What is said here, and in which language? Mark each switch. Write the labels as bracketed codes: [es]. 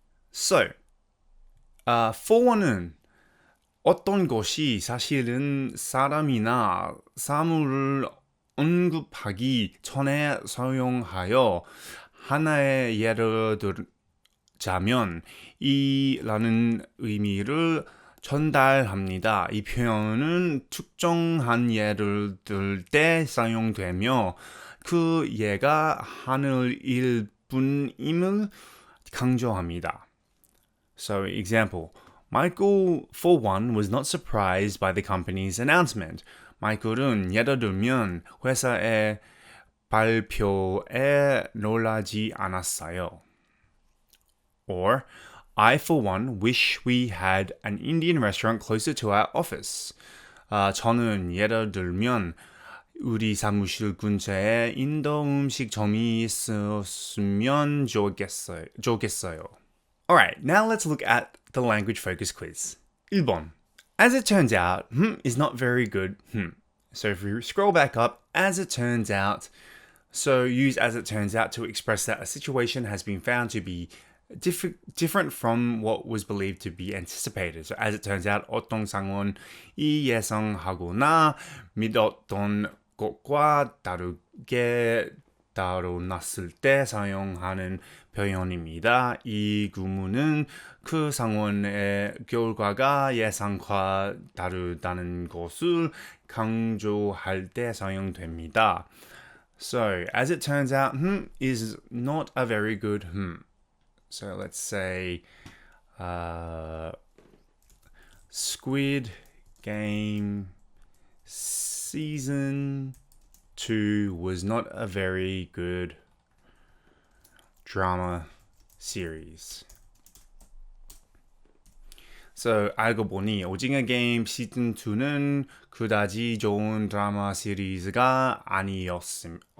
[en] So, for one [ko] 은 어떤 것이 사실은 사람이나 사물을 언급하기 전에 사용하여 하나의 예를 들자면 이라는 의미를 전달합니다. 이 표현은 특정한 예를 들 때 사용되며 그 예가 하늘일 뿐임을 강조합니다. So, example. [en] Michael, for one, was not surprised by the company's announcement. [ko] 마이클은 예를 들면 회사의 발표에 놀라지 않았어요. [en] Or, I, for one, wish we had an Indian restaurant closer to our office. [ko] 저는 예를 들면 우리 사무실 근처에 인도 음식점이 있었으면 좋겠어요. [en] Alright, now let's look at the language focus quiz. [ko] 1번. [en] As it turns out, is not very good. So if we scroll back up, as it turns out, so use as it turns out to express that a situation has been found to be different from what was believed to be anticipated. So as it turns out, [ko] 어떤 상황이 예상하거나 믿었던 것과 다르게 드러났을 때 사용하는 표현입니다. 이 구문은 그 상황의 결과가 예상과 다르다는 것을 강조할 때 사용됩니다. [en] So, as it turns out, is not a very good So let's say Squid Game Season 2 was not a very good drama series. [ko] So, 알고 보니 오징어 게임 시즌 2는 그다지 좋은 드라마 시리즈가 아니었어요.